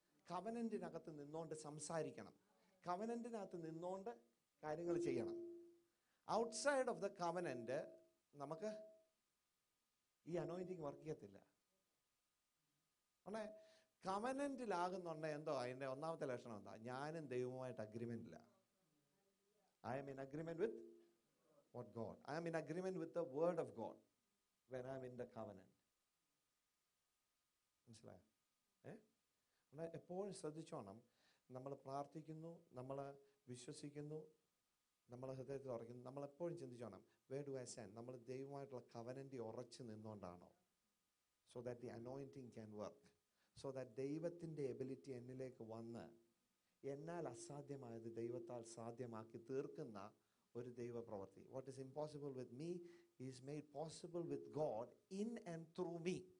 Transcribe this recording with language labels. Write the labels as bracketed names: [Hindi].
[Malayalam] കവനന്റിനകത്ത് നിന്നുകൊണ്ട് സംസാരിക്കണം. കവനന്റിനകത്ത് നിന്നുകൊണ്ട് കാര്യങ്ങൾ ചെയ്യണം. [English] outside of the covenant [Malayalam] നമുക്ക് ഈ അനോയിന്റിങ് വർക്ക് ചെയ്യത്തില്ല. കവനന്റിലാകുന്നുണ്ട് എന്തോ അതിന്റെ ഒന്നാമത്തെ ലക്ഷണം എന്താ? ഞാനും ദൈവവുമായിട്ട് അഗ്രിമെന്റില്ല. [English] I am in agreement with what God. I am in agreement with the word of God when I am in the covenant. [Malayalam] മനസ്സിലായോ? എപ്പോഴും ശ്രദ്ധിച്ചോണം. നമ്മൾ പ്രാർത്ഥിക്കുന്നു, നമ്മൾ വിശ്വസിക്കുന്നു, നമ്മൾ ഹൃദയത്തിൽ ഉറയ്ക്കുന്നു. നമ്മളെപ്പോഴും ചിന്തിച്ചോണം, [English] where do I stand? [Malayalam] നമ്മൾ ദൈവമായിട്ടുള്ള കവനന്റ് ഉറച്ചു നിന്നുകൊണ്ടാണോ? [English] So that the anointing can work. [Malayalam] So that ദൈവത്തിന്റെ എബിലിറ്റി എന്നിലേക്ക് വന്ന് എന്നാൽ അസാധ്യമായത് ദൈവത്താൽ സാധ്യമാക്കി തീർക്കുന്ന ഒരു ദൈവപ്രവൃത്തി. What is impossible with me is made possible with God in and through me.